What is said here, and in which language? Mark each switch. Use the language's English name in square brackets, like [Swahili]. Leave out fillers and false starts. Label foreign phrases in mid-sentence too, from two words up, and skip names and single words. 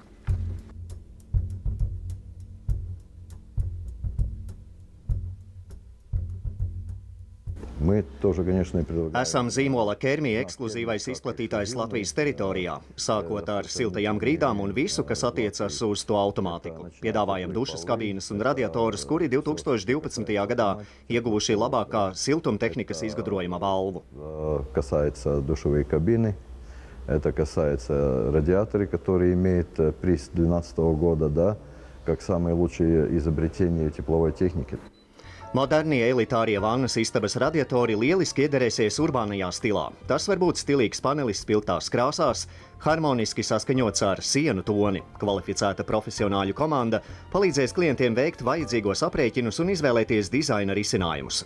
[Latvian] Esam zīmola Kermija ekskluzīvais izplatītājs Latvijas teritorijā, sākot ar siltajām grīdām un visu, kas attiecas uz to automātiku. Piedāvājam dušas kabīnes un radiatorus, kuri 2012. gadā ieguvuši labākā siltumtehnikas izgudrojuma balvu. [Russian] Касается душевой кабины, это касается радиаторы, которые имеют приз 2012 года, да, как самые лучшие изобретения тепловой техники. [Latvian] Modernie elitārie vannas istabas radiatori lieliski iederēsies urbānajā stilā. Tas var būt stilīgs panelis spilgtās krāsās, harmoniski saskaņots ar sienu toni. Kvalificēta profesionāļu komanda palīdzēs klientiem veikt vajadzīgos aprēķinus un izvēlēties dizaina risinājumus.